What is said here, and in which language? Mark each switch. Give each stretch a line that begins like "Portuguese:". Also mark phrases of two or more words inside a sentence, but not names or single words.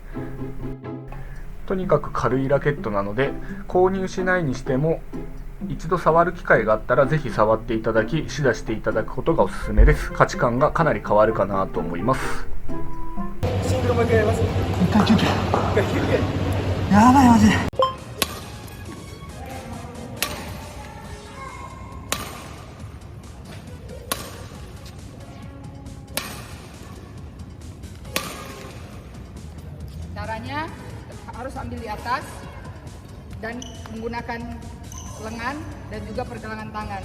Japanese: とにかく軽いラケットなので、購入しないにしても一度触る機会があったらぜひ触っていただき、試打していただくことがおすすめです。価値観がかなり変わるかなと思います。シングルもう一回やります。一回休憩。やばいマジで。
Indonesian: Caranya harus ambil di atas dan menggunakan lengan dan juga pergelangan tangan.